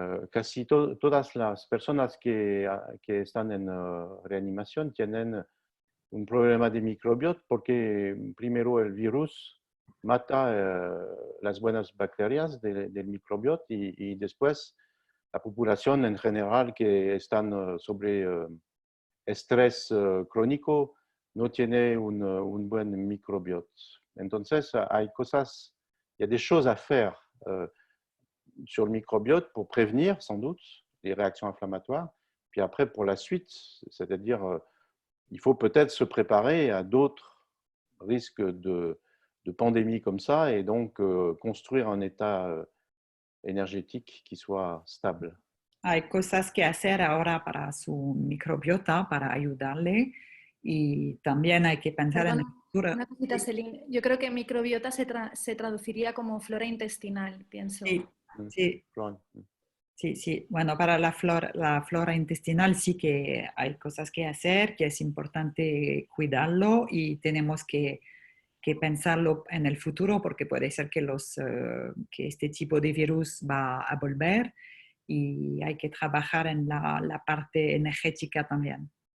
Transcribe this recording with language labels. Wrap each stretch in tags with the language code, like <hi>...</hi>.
<es>casi todas las personas que están en reanimación tienen un problema de microbiota, porque primero el virus mata las buenas bacterias del microbiota y después la población en general que están sobre estrés crónico no tiene un buen microbiota. Entonces,</es> <fr>il y a des choses à faire sur le microbiote pour prévenir sans doute les réactions inflammatoires. Puis après, pour la suite, c'est-à-dire il faut peut-être se préparer à d'autres risques de pandémie comme ça et donc construire un état énergétique qui soit stable.</fr> <es>Hay cosas que hacer ahora para su microbiota, para ayudarle, y también hay que pensar en el futuro. Una cosita, Celine. Yo creo que microbiota se traduciría como flora intestinal, pienso. Sí, sí. Sí, sí. Bueno, para la flora intestinal sí que hay cosas que hacer, que es importante cuidarlo y tenemos que pensarlo en el futuro porque puede ser que este tipo de virus va a volver y hay que trabajar en la parte energética también.</es>